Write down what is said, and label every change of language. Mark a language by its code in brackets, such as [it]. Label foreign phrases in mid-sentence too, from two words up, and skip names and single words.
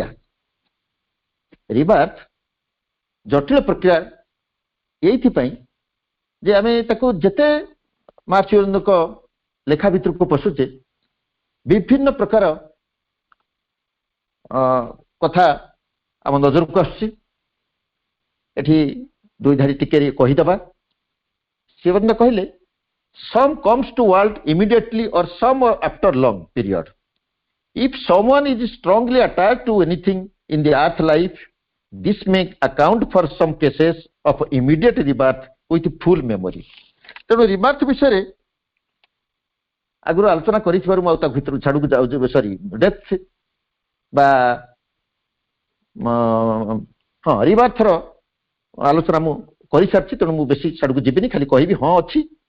[or] ରିବାର୍ଥ ଜଟିଳ ପ୍ରକ୍ରିୟା ଏଇଥିପାଇଁ ଯେ ଆମେ ତାକୁ ଯେତେ ମାର୍କସ ୱେବରଙ୍କ ଲେଖା ଭିତରକୁ ପଶୁଛେ ବିଭିନ୍ନ ପ୍ରକାର କଥା ଆମ ନଜରକୁ ଆସୁଛି। ଏଠି ଦୁଇ ଧାଡ଼ି ଟିକେ କହିଦେବା। ସେ ମଧ୍ୟ କହିଲେ [en] some comes to world immediately or some after long period. If someone is strongly attached to anything in the earth life, this may account for some cases of immediate rebirth with full memory. [or] ତେଣୁ ରିବାର୍ଥ ବିଷୟରେ ଆଗରୁ ଆଲୋଚନା କରିଥିବାରୁ ମୁଁ ଆଉ ତା ଭିତରୁ ଛାଡ଼କୁ ଯାଉଛି। ସରି, ଡେଥ୍ ବା ହଁ ରିବାର୍ଥର ଆଲୋଚନା ମୁଁ କରିସାରିଛି, ତେଣୁ ମୁଁ ବେଶୀ ଛାଡ଼କୁ ଯିବିନି, ଖାଲି କହିବି ହଁ ଅଛି।